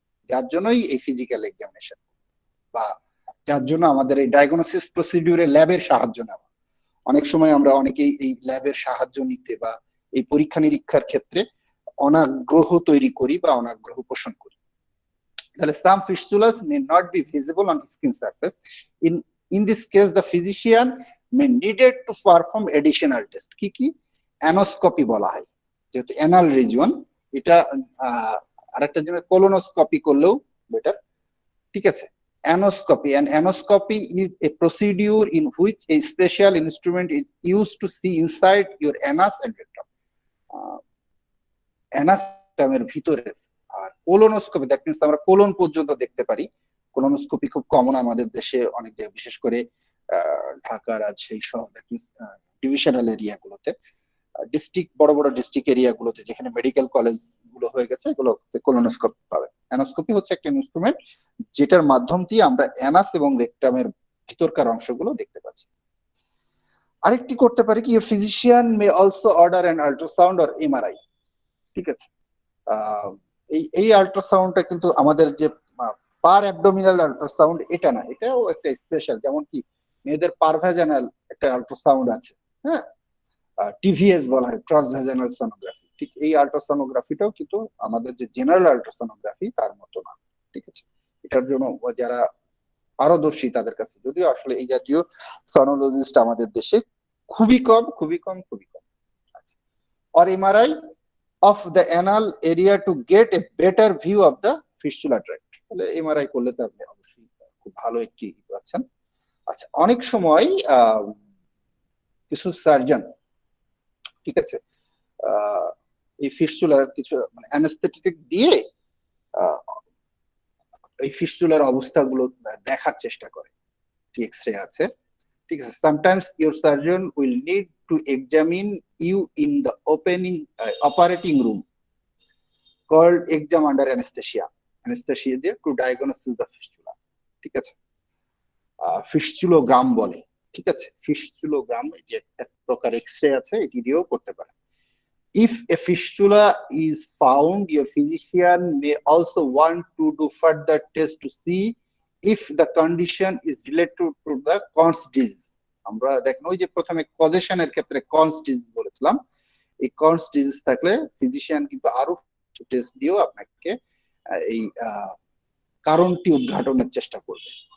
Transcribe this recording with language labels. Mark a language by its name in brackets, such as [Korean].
[Bangla] যার জন্যই এই ফিজিক্যাল এক্সামিনেশন, বা যার জন্য আমাদের এই ডায়াগনোসিস প্রসিডিউরে ল্যাবের সাহায্য নেওয়া। অনেক সময় আমরা অনেকেই এই ল্যাবের সাহায্য নিতে বা এই পরীক্ষা নিরীক্ষার ক্ষেত্রে অনাগ্রহ তৈরি করি বা অনাগ্রহ পোষণ করি। তাহলে [English] some fistulas may not be visible on skin surface. In this case, the physician may needed to perform additional test. [Bangla] কি কি? অ্যানোস্কোপি বলা হয়, যেহেতু অ্যানাল রিজিয়ন, এটা আরেকটা জন্য কোলোনোস্কোপি করলেও বেটার, ঠিক আছে? [English] Anoscopy, and anoscopy is a procedure in which a special instrument is used to see inside your anus and rectum. [Bangla] অ্যানাস্টামের ভিতরে। আর কোলোনোস্কোপি, [English] that means [Bangla] আমরা কোলন পর্যন্ত দেখতে পারি। কোলোনোস্কোপি খুব কমন আমাদের দেশে অনেক জায়গায়, বিশেষ করে ঢাকা, রাজশাহী সহ দ্যাট মিন্স ডিভিশনাল এরিয়াগুলোতে, ডিস্ট্রিক্ট, বড় বড় ডিস্ট্রিক্ট এরিয়াগুলোতে যেখানে মেডিকেল কলেজ গুলো হয়ে গেছে, এগুলোতে কোলোনোস্কোপি পাবেন। অ্যানোস্কোপি হচ্ছে একটা ইনস্ট্রুমেন্ট যেটার মাধ্যম দিয়ে আমরা অ্যানাস এবং রেকটামের ভিতরকার অংশগুলো দেখতে পাচ্ছি। আরেকটি করতে পারি কি, [English] physician may also order an ultrasound or MRI, [Bangla] ঠিক আছে? এই আল্ট্রাসাউন্ডটা কিন্তু আমাদের যে পার অ্যাবডোমিনাল আল্ট্রাসাউন্ড, এটা না, এটাও একটা স্পেশাল। যেমন কি মেয়েদের পারভ্যাজানাল একটা আল্ট্রাসাউন্ড আছে, হ্যাঁ, টিভিএস বলা হয়, ট্রান্সভ্যাজানাল সোনোগ্রাফি। ঠিক এই আল্ট্রাসোনোগ্রাফিটাও কিন্তু আমাদের যে জেনারেল আল্ট্রাসোনোগ্রাফি তার মতো না, ঠিক আছে? এটার জন্য যারা পারদর্শী তাদের কাছে, যদিও আসলে এই জাতীয় সনোলজিস্ট আমাদের দেশে খুবই কম, খুবই কম, খুবই কম। [English] আর MRI of the anal area to get a better view of the fistula tract, [Bangla] তাহলে এমআরআই করলে তো আপনি অবশ্যই খুব ভালো একটি পাচ্ছেন। আচ্ছা, অনেক সময় কিছু সার্জন, ঠিক আছে, এই ফিস্টুলা কিছু মানে অ্যানেস্থেটিক দিয়ে এই ফিস্টুলার অবস্থাগুলো দেখার চেষ্টা করে, কি এক্সরে আছে, ঠিক আছে? [English] sometimes your surgeon will need to examine you in the opening operating room called exam under anesthesia, anesthesia দিয়ে to diagnose the fistula, [Bangla] ঠিক আছে? ফিস্টুলোগ্রাম বলে, ঠিক আছে? ফিস্টুলোগ্রাম এটি এক প্রকার এক্সরে আছে, এটি দিয়েও করতে পারে। [English] If a fistula is found, your physician may also want to do further tests to see if the condition is related to the Conn's disease. [Bangla] আমরা দেখুন, ওই যে প্রথমে কজেশনের ক্ষেত্রে Conn's disease বলেছিলাম, এই Conn's disease থাকলে ফিজিশিয়ান কিন্তু আরো টেস্ট দিয়েও আপনাকে এই কারণটি উদ্ঘাটনের চেষ্টা করবে।